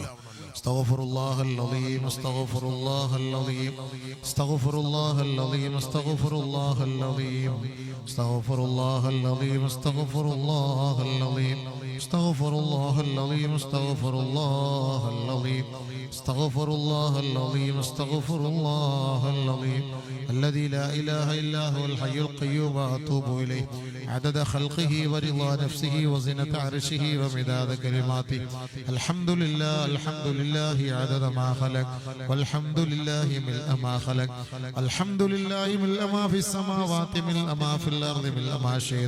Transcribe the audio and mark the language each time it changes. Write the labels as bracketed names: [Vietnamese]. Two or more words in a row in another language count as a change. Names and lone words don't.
[Arabic] أستغفر الله العليم أستغفر الله العليم أستغفر الله العليم أستغفر الله العليم أستغفر الله العليم أستغفر الله العليم أستغفر الله العليم أستغفر الله العليم أستغفر الله العليم أستغفر الله العليم الذي لا إله إلا هو الحي القيوم وأتوب إليه عدد خلقه ورضا نفسه وزنة عرشه ومداد كلماته. الحمد لله عدد ما خلق والحمد لله ملء ما خلق. الحمد لله ملء ما في السماوات ملء ما في الأرض ملء ما شئت.